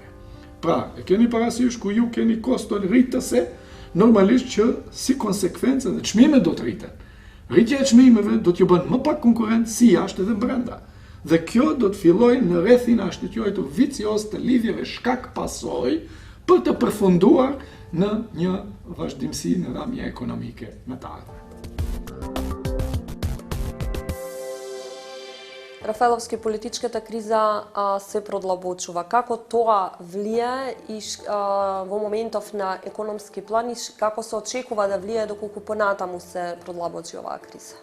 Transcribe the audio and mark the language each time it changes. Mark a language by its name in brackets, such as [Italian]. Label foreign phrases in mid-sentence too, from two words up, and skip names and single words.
[Albanian] Pra, e keni parasysh ku ju keni kosto rritëse, normalisht që si konsekvencë dhe çmimet do të rriten. Rritja e çmimeve do t'ju bën më pak konkurrent si jashtë dhe brenda. Dhe kjo do të fillojë në rrethin ashtu quajtur vicioz të lidhjeve shkak-pasojë për të përfunduar në një vazhdimsi në ramje ekonomike në të ardhmen. [Macedonian] Рафаеловски, политичката криза се продлабочува. Како тоа влие и во моментов на економски план и како се очекува да влие доколку понатаму се продлабочи оваа криза?